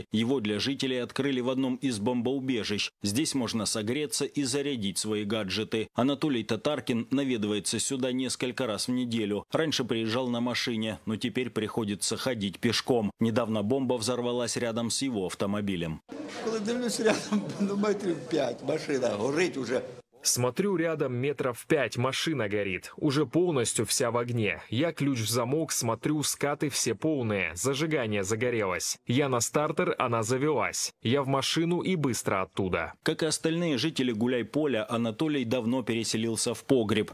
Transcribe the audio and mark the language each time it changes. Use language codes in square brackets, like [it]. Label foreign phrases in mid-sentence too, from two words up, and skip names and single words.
[ru] Его для жителей открыли в одном из бомбоубежищ. Здесь можно согреться и зарядить свои гаджеты. Анатолий Татаркин наведывается сюда несколько раз в неделю. Раньше приезжал на машине, но теперь приходится ходить пешком. Недавно бомба взорвалась рядом с его автомобилем. [uk] Коли дивлюсь рядом, метрів 5, машина горить уже. [ru] Смотрю, рядом метров 5 машина горит, уже полностью вся в огне. Я ключ в замок, смотрю, скаты все полные, зажигание загорелось. Я на стартер, она завелась. Я в машину и быстро оттуда. Как и остальные жители Гуляйполя, Анатолий давно переселился в погреб.